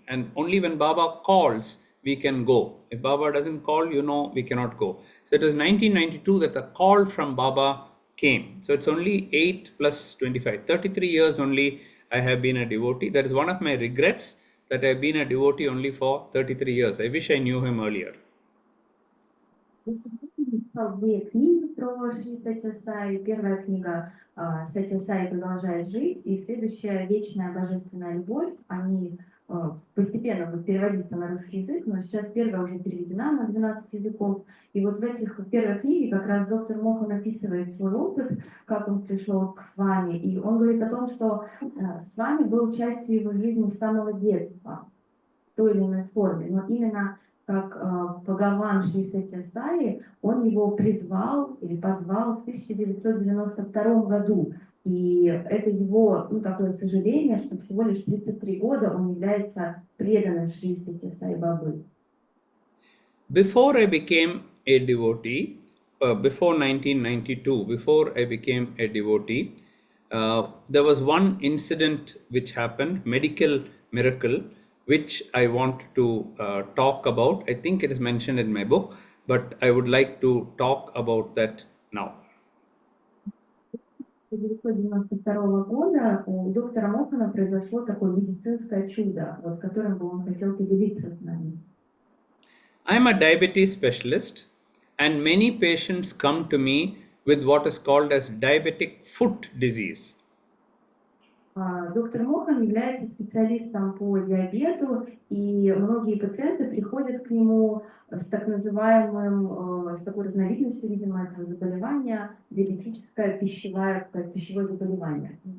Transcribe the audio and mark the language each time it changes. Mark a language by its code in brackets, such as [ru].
[en] And only when Baba calls, we can go. If Baba doesn't call, we cannot go. So it was 1992 that the call from Baba came. So it's only 8 plus 25, 33 years only I have been a devotee. That is one of my regrets, that I've been a devotee only for 33 years. I wish I knew him earlier. [ru] Две книги про Шри Сатья Саи. Первая книга «Сатья Саи продолжает жить» и следующая «Вечная божественная любовь». Они постепенно будут переводиться на русский язык, но сейчас первая уже переведена на 12 языков. И вот в этих первой книге как раз доктор Мохан описывает свой опыт, как он пришел к Свами. И он говорит о том, что Свами был частью его жизни с самого детства, в той или иной форме. Но именно как Бхагаван Шри Сатья Саи, он его призвал или позвал в 1992 году. И это его, такое сожаление, что всего лишь 33 года он является преданным Шри Сатья Саи Бабы. [en] Before I became a devotee, before 1992, before I became a devotee, there was one incident which happened, medical miracle, which I want to talk about. I think it is mentioned in my book, but I would like to talk about that now. [ru] 1992 года у доктора Мохана произошло такое медицинское чудо, которым бы он хотел поделиться с нами. [en] I am a diabetes specialist, and many patients come to me with what is called as diabetic foot disease. [ru] Доктор Мохан является специалистом по диабету, и многие пациенты приходят к нему с так называемым, с такой разновидностью, видимо, этого заболевания, диабетическое пищевое заболевание.